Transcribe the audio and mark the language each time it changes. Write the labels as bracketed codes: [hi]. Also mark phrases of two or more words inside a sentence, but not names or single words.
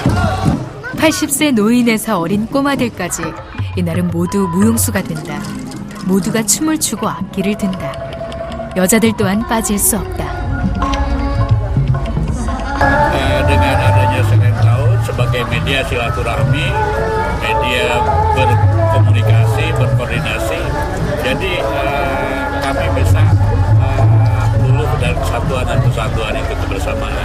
[ko] (80세) 노인에서 어린 꼬마들까지 이날은 모두 무용수가 된다. 모두가 춤을 추고 악기를 든다. 여자들 또한 빠질 수 없다. [id] Dengan adanya Senin Tahun sebagai media silaturahmi, media berkomunikasi, berkoordinasi, jadi kami bisa luluh dari kesatuan dan persatuan itu kebersamaan.